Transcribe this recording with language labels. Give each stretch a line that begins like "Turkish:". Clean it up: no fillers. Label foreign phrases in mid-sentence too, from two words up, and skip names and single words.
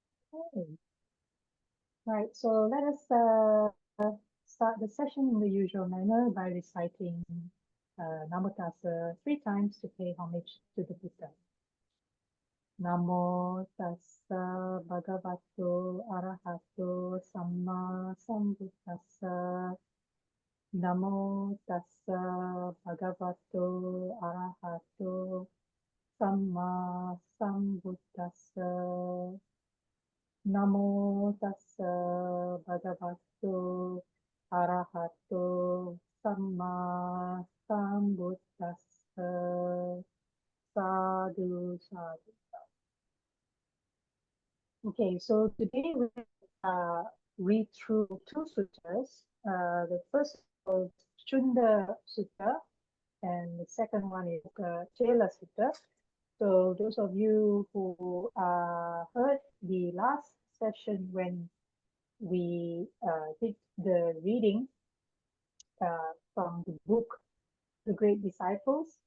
English: Okay. Right, so let us start the session in the usual manner by reciting
Pali: Namo Tassa
English: 3 times to pay homage to the Buddha.
Pali: Namo Tassa Bhagavato Arahato Samma Sambuddhassa. Namo Tassa Bhagavato Arahato Samma Sambuddhassa. Namo tassa bhagavato arahato samma sambuddhassa. Sadhu, sadhu.
English: Okay, so today we read through 2 suttas. The first is called Cunda Sutta, and the second one is Ukkacela Sutta. So those of you who heard the last session when we did the reading from the book The Great Disciples.